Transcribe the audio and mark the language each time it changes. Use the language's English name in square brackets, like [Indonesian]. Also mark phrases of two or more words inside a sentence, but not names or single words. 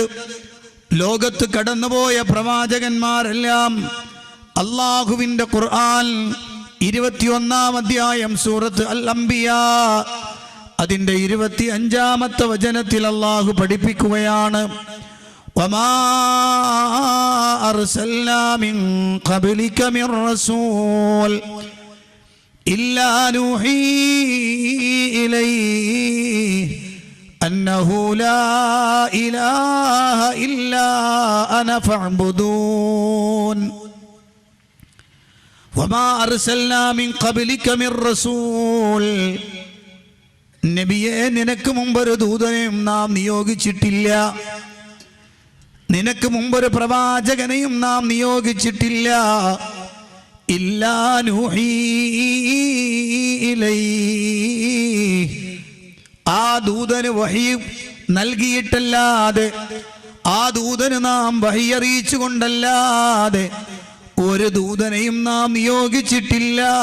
[Malayalam] ലോകത്ത് കടന്നുപോയ പ്രവാചകന്മാരെല്ലാം അള്ളാഹുവിൻ്റെ ഖുർആൻ 21-ാം അധ്യായം സൂറത്ത് അൽ അംബിയ അതിൻ്റെ 25-ാമത്തെ വചനത്തിൽ അള്ളാഹു പഠിപ്പിക്കുകയാണ്, വമാ [Arabic] أرسلنا من قبلك من رسول إلا نوحي إليه أنه لا إله إلا أنا فاعبدون وما أرسلنا من قبلك من رسول. [Malayalam] നബിയെ, നിനക്ക് മുമ്പൊരു ദൂതനെയും നാം നിയോഗിച്ചിട്ടില്ല, നിനക്ക് മുമ്പൊരു പ്രവാചകനെയും നാം നിയോഗിച്ചിട്ടില്ല. [Arabic] إلا نوحي إليه, [Malayalam] ആ ദൂതന് വഹി നൽകിയിട്ടല്ലാതെ, ആ ദൂതന് നാം വഹി അറിയിച്ചുകൊണ്ടല്ലാതെ ഒരു ദൂതനെയും നാം നിയോഗിച്ചിട്ടില്ല.